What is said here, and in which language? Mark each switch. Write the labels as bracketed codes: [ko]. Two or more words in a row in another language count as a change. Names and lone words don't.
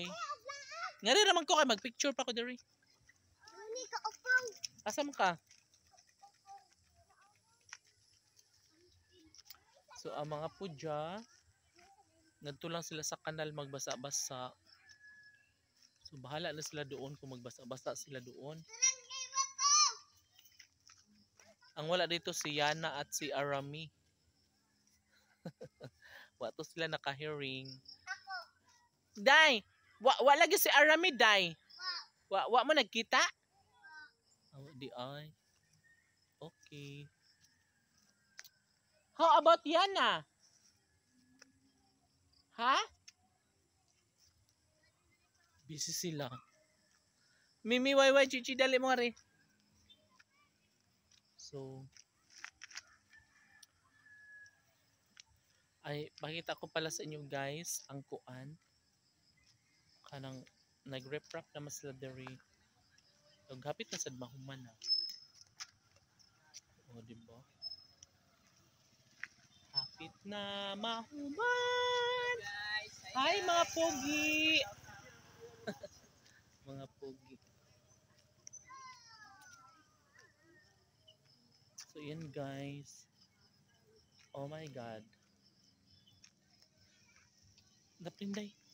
[ceb] Ngari ra man ko kay magpicture pa ko diri. Asa mo ka? So ang mga pudya ngadto lang sila sa kanal magbasa-basa. So bahala na sila doon kung magbasa-basa sila doon. [tl] Ang wala dito si Yana at si Arami. Wato sila naka-hearing. [ceb] Day, wa lagi si Arami day. Wa mo nagkita? Di ay. [en] Okay. How about Yana? [ceb] Ha? Busy sila. Mimi, wai, chichi, dali mo rin. So, ay, [tl] pakita ko pala sa inyo [ceb] guys, ang kuan. Kanang, nag-reprap naman sila dari. Hapit na sad mahuman na. O, diba? Hapit na mahuman! [tl] Hi mga pogi! Mga pogi. So yan guys. [en] Oh my god. [ceb] Dapinday.